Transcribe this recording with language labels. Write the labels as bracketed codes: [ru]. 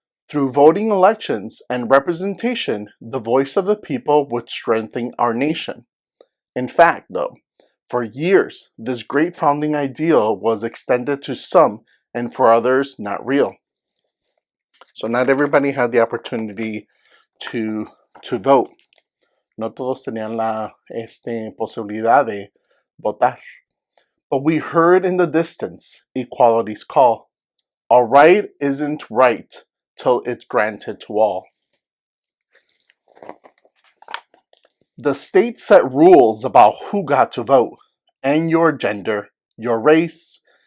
[en] Through voting elections and representation, the voice of the people would strengthen our nation. In fact, though, for years, this great founding ideal was extended to some and for others not real. So not everybody had the opportunity to vote. [es] No todos tenían la posibilidad de votar. [en] But we heard in the distance equality's call. A right isn't right till it's granted to all. The state set rules about who got to vote, and your gender, your race,